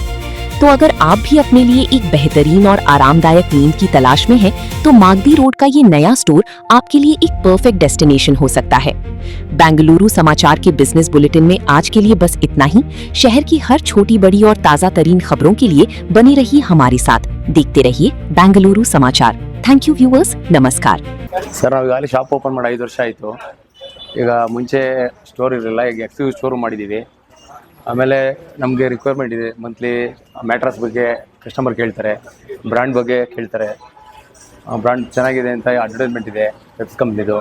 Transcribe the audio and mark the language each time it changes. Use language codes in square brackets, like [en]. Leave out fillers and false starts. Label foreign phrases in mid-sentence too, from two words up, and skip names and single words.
[hi] तो अगर आप भी अपने लिए एक बेहतरीन और आरामदायक नींद की तलाश में हैं, तो मागदी रोड का ये नया स्टोर आपके लिए एक [en] perfect destination [hi] हो सकता है। बेंगलुरु समाचार के बिजनेस बुलेटिन में आज के लिए बस इतना ही। शहर की हर छोटी बड़ी और ताजा तरीन खबरों के लिए बने रहिए हमारे साथ। देखते रहिए बेंगलुरु समाचार। [en] thank you viewers, [hi] नमस्कार। [kn] ಸರ್ ನಾವು ಈಗಾಗಲೇ [en] shop open [kn] ಮಾಡಿ 5 ವರ್ಷ ಆಯಿತು. ಈಗ ಮುಂಚೆ ಸ್ಟೋರ್ ಇರಲಿಲ್ಲ, ಈಗ [en] exclusive store [kn] ಮಾಡಿದ್ದೀವಿ. ಆಮೇಲೆ ನಮಗೆ ರಿಕ್ವೈರ್ಮೆಂಟ್ ಇದೆ, [en] monthly mattress [kn] ಬಗ್ಗೆ ಕಸ್ಟಮರ್ ಕೇಳ್ತಾರೆ, ಬ್ರ್ಯಾಂಡ್ ಬಗ್ಗೆ ಕೇಳ್ತಾರೆ, ಬ್ರ್ಯಾಂಡ್ ಚೆನ್ನಾಗಿದೆ ಅಂತ ಅಡ್ವರ್ಟೈಸ್ಮೆಂಟ್ ಇದೆ ಪೆಪ್ಸ್ ಕಂಪ್ನಿದು.